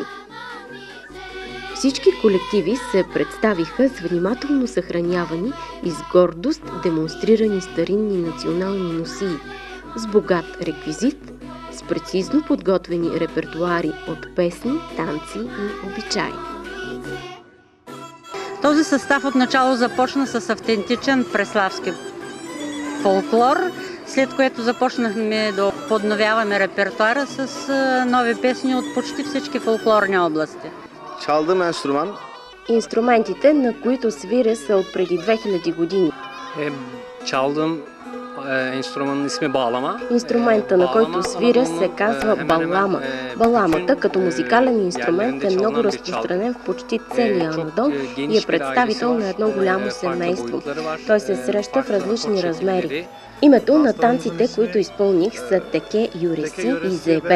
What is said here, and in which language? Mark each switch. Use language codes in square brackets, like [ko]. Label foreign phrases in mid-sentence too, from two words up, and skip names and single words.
[bg] Всички колективи се представиха с внимателно съхранявани и с гордост демонстрирани старинни национални носии, с богат реквизит, с прецизно подготвени репертуари от песни, танци и обичаи. Този състав отначало започна с автентичен преславски фолклор, след което започнахме да подновяваме репертуара с нови песни от почти всички фолклорни области. [tr] Çaldığım enstrüman. [bg] Инструментите, на които свиря, са от преди 2000 години. [tr] Çaldığım enstrümanın ismi bağlama. [bg] Инструмента, на който свиря, се казва балама. Баламата, като музикален инструмент, е много разпространен в почти целия Анадол и е представител на едно голямо семейство. Той се среща в различни размери. Името на танците, които изпълних, са теке, юреси и зебек.